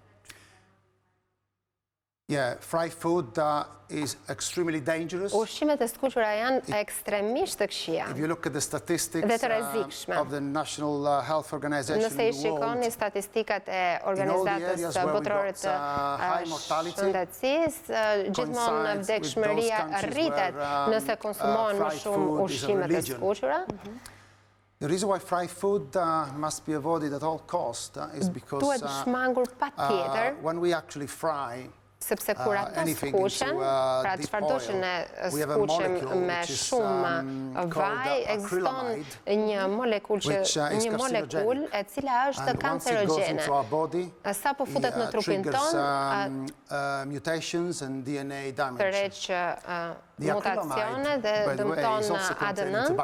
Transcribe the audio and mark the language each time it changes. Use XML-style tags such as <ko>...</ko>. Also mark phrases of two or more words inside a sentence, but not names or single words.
<en>Yeah, fried food is extremely dangerous.</en> <sq>Ushqimet e skuqura janë ekstremisht të këqija.</sq> <en>If you look at the statistics of the National Health Organization</en> <sq>Nëse I shikoni statistikat e organizatës botërore të shëndetësisë, gjithmonë vdekshmëria rritet nëse konsumohen më shumë ushqimet e skuqura.</sq> <en>The reason why fried food must be avoided at all costs is because when we actually fry</en> <sq>sepse kur ato skuqen, pra çfarëdo që ne skuqem me shumë vaj, ekziston një molekul e cila është kancerogjene. Sapo futet në trupin ton, tërheq mutacione dhe dëmton ADN.</sq>